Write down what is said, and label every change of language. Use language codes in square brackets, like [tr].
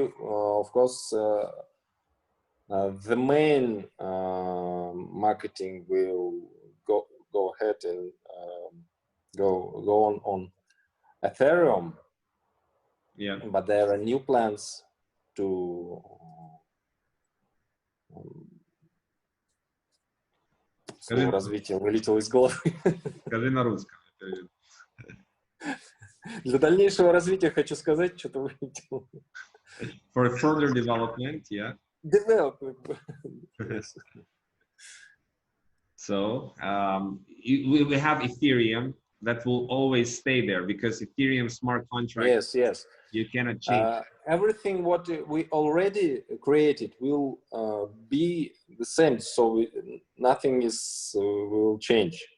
[en] of course, the main marketing will go ahead and go on Ethereum. Yeah. But there are new plans to [ru] слово развитие вылетело из головы. Скажи на русском. Для дальнейшего развития хочу сказать, что-то вылетело. [en] For further development, yeah. Development. So we have Ethereum that will always stay there, because Ethereum smart contract. Yes. You cannot change. Everything what we already created will be the same, so nothing is will change.